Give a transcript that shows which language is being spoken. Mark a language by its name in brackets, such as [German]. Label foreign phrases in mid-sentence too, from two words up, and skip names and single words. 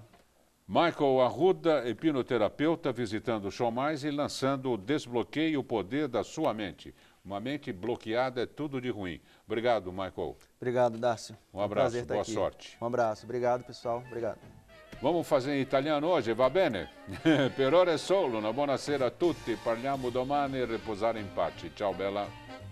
[Portuguese] Michael Arruda, hipnoterapeuta, visitando o Show Mais e lançando o Desbloqueie o Poder da Sua Mente. Uma mente bloqueada é tudo de ruim. Obrigado, Michael. Obrigado, Dácio. Um abraço, boa sorte. Um abraço, obrigado, pessoal. Obrigado. Vamos fazer em italiano hoje, [Italian] va bene? Per ora è solo, una buonasera a tutti. Parliamo domani e riposare in pace. Ciao, bella.